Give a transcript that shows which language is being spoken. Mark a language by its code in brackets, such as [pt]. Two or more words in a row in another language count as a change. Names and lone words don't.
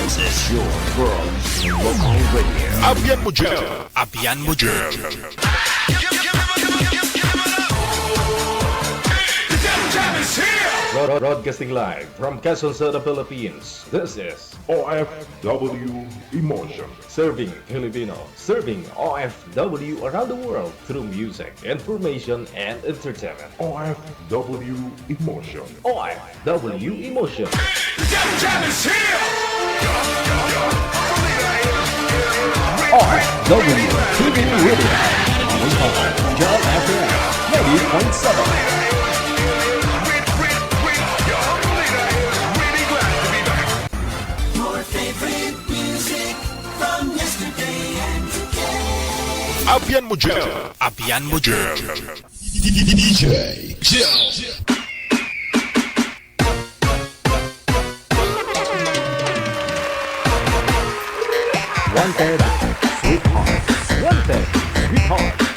[en] Your world local radio. [hil] Abyan mo dyan. Abyan mo dyan. [en] Broadcasting live from Quezon City, Philippines. This is OFW Emotion. Serving Filipino, serving OFW around the world through music, information, and entertainment. OFW Emotion. OFW Emotion. OFW TV Radio. Always home. John FM 90.7. Your favorite music from yesterday and today. [hil] Abyan mo dyan. Abyan mo dyan. [en] DJ Jill. Wanted Sweetheart. Wanted Sweetheart.